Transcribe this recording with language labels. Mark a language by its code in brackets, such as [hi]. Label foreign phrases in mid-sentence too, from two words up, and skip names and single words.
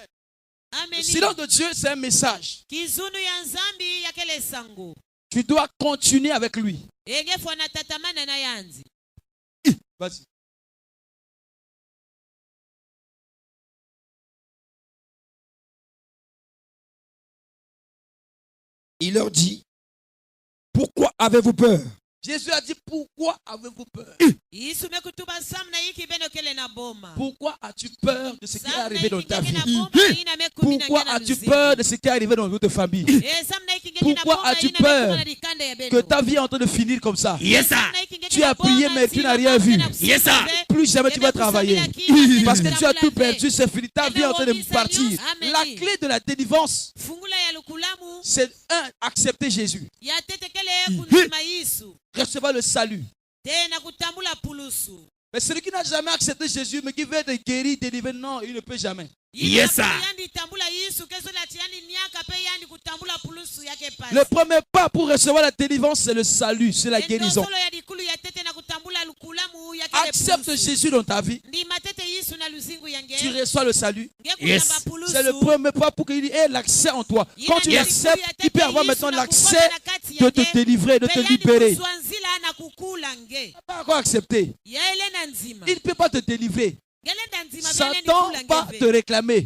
[fr] Amen. Le silence de Dieu, c'est un message. [kg] Kizunu ya nzambi ya kele sangu. [fr] Tu dois continuer avec lui. [kg] Enge fwana tatamana na yanzi. [fr] Vas-y. Il leur dit, pourquoi avez-vous peur? Jésus a dit, pourquoi avez-vous peur? [kg] Yesu mekutuba samna yiki beno kele na boma. [fr] Pourquoi as-tu peur de ce qui est [kg] Samna [fr] arrivé dans [kg] yiki [fr] ta [kg] ngeke [fr] vie? [kg] na boma ina mekumi na [fr] Pourquoi [kg] ngena [fr] as-tu [kg] luzimu. [fr] peur de ce qui est arrivé dans votre famille? [kg] Eh, samna yiki ngeke na [fr] Pourquoi [kg] boma [fr] as-tu [kg] ina [fr] peur [kg] mekumi na likanda ya beno. [fr] Que ta vie est en train de finir comme ça. [en] Yes, sir. [kg] Samna yiki ngeke [fr] Tu [kg] na [fr] as prié, [kg] boma, [fr] mais tu [kg] si [fr] n'as [kg] na [fr] rien [kg] boma [fr] vu. [kg] na kusikize. [en] Yes, sir. [fr] Plus jamais tu vas travailler. Parce que tu as tout perdu, c'est fini. Ta vie est en train de partir. Amen. La clé de la délivrance, [kg] Fungula ya lukulamu [fr] c'est accepter Jésus. [kg] ya tete kele kunzima Yesu. [fr] Recevoir le salut. [kg] Tena kutambula pulusu. [fr] Mais celui qui n'a jamais accepté Jésus, mais qui veut être guéri, délivré, non, il ne peut jamais. [en] Yes, sir. [kg] Yandi tambula Yesu keso la tiani niaka pe yandi kutambula pulusu yake pasi. [fr] Le premier pas pour recevoir la délivrance, c'est le salut, c'est la guérison. [kg] Solo ya dikulu ya tete na kutambula lukulamu yake [fr] Accepte Jésus dans ta vie, [kg] Ndi matete Yesu na luzingu yange. [fr] tu reçois le salut. [en] Yes. [fr] C'est le premier pas pour qu'il ait l'accès en toi. Quand tu l'acceptes, il peut avoir maintenant l'accès de te délivrer, de te libérer. Il n'a pas encore accepté. Il ne peut pas te délivrer. Satan va te réclamer.